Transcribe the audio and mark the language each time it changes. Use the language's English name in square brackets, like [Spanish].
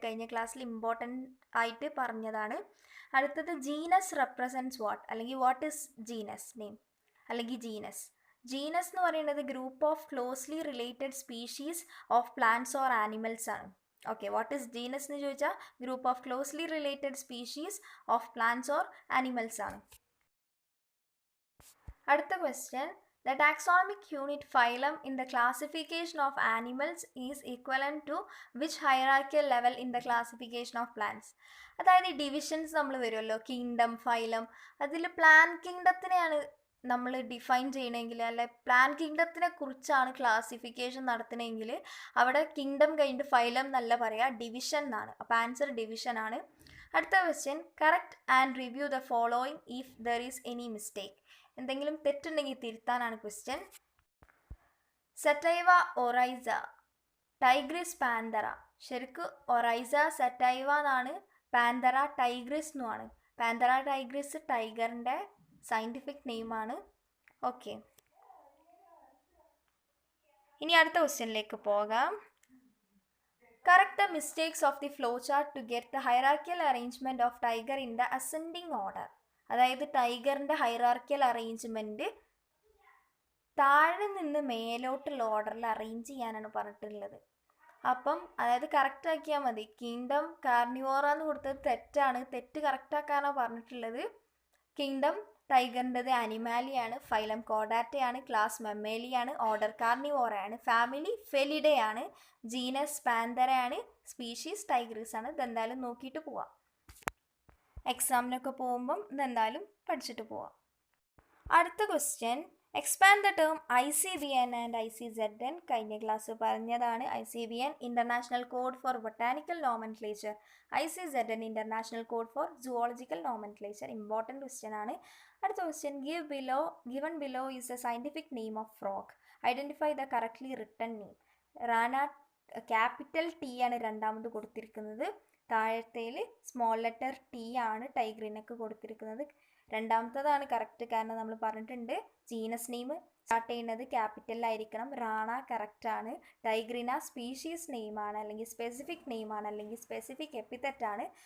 [Malayalam] കഴിഞ്ഞ ക്ലാസ്സിൽ ഇമ്പോർട്ടൻ്റ് ആയിട്ട് പറഞ്ഞതാണ്. അടുത്തത് ജീനസ് റെപ്രസെൻറ്റ്സ് വാട്ട്, അല്ലെങ്കിൽ [English] what is genus name [Malayalam] അല്ലെങ്കിൽ ജീനസ്. ജീനസ് എന്ന് പറയുന്നത് [English] group of closely related species of plants or animals [Malayalam] ആണ്. ഓക്കെ, [English] what is genus [Malayalam] എന്ന് ചോദിച്ചാൽ [English] group of closely related species of plants or animals [Malayalam] ആണ്. അടുത്ത question, [English] The taxonomic unit phylum in the classification of animals is equivalent to which hierarchical level in the classification of plants? [Malayalam] അതായത് ഈ divisions നമ്മൾ വരുമല്ലോ, kingdom, phylum. അതിൽ plan കിങ്ഡത്തിനെയാണ് നമ്മൾ define ചെയ്യണമെങ്കിൽ, അല്ലെ പ്ലാൻ കിങ്ഡത്തിനെ കുറിച്ചാണ് ക്ലാസിഫിക്കേഷൻ നടത്തണമെങ്കിൽ അവിടെ കിങ്ഡം കഴിഞ്ഞിട്ട് ഫൈലം എന്നല്ല പറയുക, ഡിവിഷൻ എന്നാണ്. അപ്പോൾ ആൻസർ ഡിവിഷൻ ആണ്. [English] അടുത്ത question, correct and review the following if there is any mistake. [Malayalam] എന്തെങ്കിലും തെറ്റുണ്ടെങ്കിൽ തിരുത്താനാണ് ക്വസ്റ്റ്യൻ. സെറ്റൈവ Oryza, Tigris Panthera. ശരിക്കും ഒറൈസ സെറ്റൈവ എന്നാണ്, പാന്തറ ടൈഗ്രിസ് എന്നുമാണ്. Panthera Tigris ടൈഗറിൻ്റെ scientific നെയിമാണ്. ഓക്കെ, ഇനി അടുത്ത ക്വസ്റ്റ്യനിലേക്ക് പോകാം. [English] Correct the mistakes of the flowchart to get the hierarchical arrangement of tiger in the ascending order. [Malayalam] അതായത് ടൈഗറിൻ്റെ ഹൈറാർക്കിയൽ അറേഞ്ച്മെൻറ്റ് താഴെ നിന്ന് മേലോട്ടുള്ള ഓർഡറിൽ അറേഞ്ച് ചെയ്യാനാണ് പറഞ്ഞിട്ടുള്ളത്. അപ്പം അതായത് കറക്റ്റ് ആക്കിയാൽ മതി. കിങ്ഡം കാർണിവോറാന്ന് കൊടുത്തത് തെറ്റാണ്, തെറ്റ് കറക്റ്റാക്കാനാണ് പറഞ്ഞിട്ടുള്ളത്. Kingdom ടൈഗറിൻ്റെത് അനിമാലിയാണ്, phylum കോഡാറ്റയാണ്, class മെമ്മേലിയാണ്, order കാർണിവോറയാണ്, family ഫെലിഡയാണ്, genus പാന്തരയാണ്, species Tigris ആണ്. ഇതെന്തായാലും നോക്കിയിട്ട് പോവാം. എക്സാമിനൊക്കെ പോകുമ്പം ഇതെന്തായാലും പഠിച്ചിട്ട് പോവാം. അടുത്ത question, [English] Expand the term ICBN and ICZN. [Malayalam] കഴിഞ്ഞ ക്ലാസ് പറഞ്ഞതാണ്. [English] ICBN international code for botanical nomenclature, ICZN international code for zoological nomenclature. [Malayalam] Important question ആണ്. അടുത്ത question, [English] given below is a scientific name of frog. Identify the correctly written name. [Malayalam] റാന capital T ആണ് രണ്ടാമത് കൊടുത്തിരിക്കുന്നത്. Thazhathel small letter T ആണ് ടൈഗ്രിനൊക്കെ കൊടുത്തിരിക്കുന്നത്. രണ്ടാമത്തതാണ് correct, കാരണം നമ്മൾ പറഞ്ഞിട്ടുണ്ട് ജീനസ് നെയിം സ്റ്റാർട്ട് ചെയ്യുന്നത് ക്യാപിറ്റലിലായിരിക്കണം. റാണ കറക്റ്റാണ്. ടൈഗ്രിന സ്പീഷീസ് നെയിമാണ്, അല്ലെങ്കിൽ സ്പെസിഫിക് നെയിമാണ്, അല്ലെങ്കിൽ സ്പെസിഫിക് എപ്പിത്തറ്റാണ്.